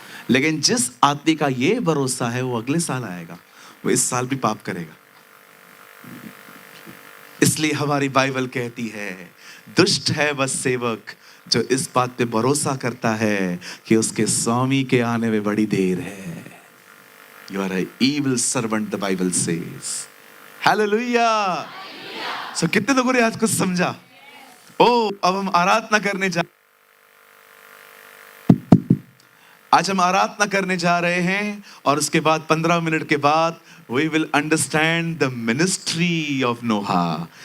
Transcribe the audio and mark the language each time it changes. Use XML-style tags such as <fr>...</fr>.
<hi>लेकिन जिस आदमी का ये भरोसा है वो अगले साल आएगा, वो इस साल भी पाप करेगा। इसलिए हमारी बाइबल कहती है दुष्ट है वह सेवक जो इस बात पे भरोसा करता है कि उसके स्वामी के आने में बड़ी देर है।</hi> <en>You are an evil servant, the Bible says. Hallelujah.</en> <hi>So कितने लोगों ने आज कुछ समझा? अब हम आराधना करने आज हम आराधना करने जा रहे हैं, और उसके बाद 15 मिनट के बाद</hi> <en>we will understand the ministry of Noah.</en>